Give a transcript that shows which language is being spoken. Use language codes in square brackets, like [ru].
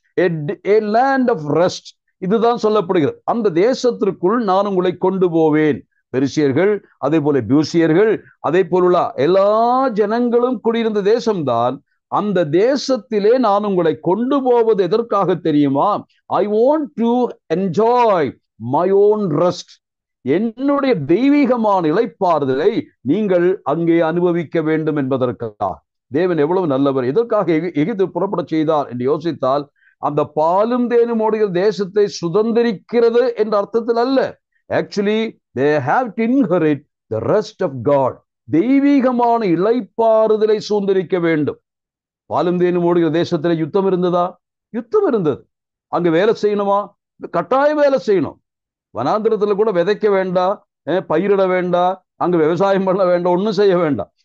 [en] A land of rest. [ta] இதுதான் சொல்லப்படுகிறது. அந்த தேசத்திற்குள் நான் உங்களை கொண்டு போவேன். பெரிசியர்கள், அதே போல பியூசியர்கள், அதே போலுள்ள எல்லா ஜனங்களும் குடியிருந்த தேசம்தான். அந்த தேசத்திலே நான் உங்களை கொண்டு போவது எதற்காக தெரியுமா? [en] I want to enjoy my own rest. [ta] என்னுடைய தெய்வீகமான இளைப்பாறுதலை நீங்கள் அங்கே அனுபவிக்க வேண்டும் என்பதற்காக. தேவன் எவ்வளவு நல்லவர்! எதற்காக எகிப்து புறப்பட செய்தார் என்று யோசித்தால், அந்த பாலும் தேனும் ஓடுகிற தேசத்தை சுதந்திரிக்கிறது என்ற அர்த்தத்தில் அல்ல. [en] Actually they have to inherit the rest of God. [ta] தெய்வீகமான இளைப்பாறுதலை சுதந்திரிக்க வேண்டும். பாலும் தேனும் ஓடுகிற தேசத்துல யுத்தம் இருந்ததா? யுத்தம் இருந்தது. அங்க வேலை செய்யணுமா? கட்டாயம் வேலை செய்யணும். வனாந்திரத்துல கூட விதைக்க வேண்டாம், பயிரிட வேண்டாம், அங்க விவசாயம் பண்ண வேண்டாம், ஒன்றும் செய்ய வேண்டாம்.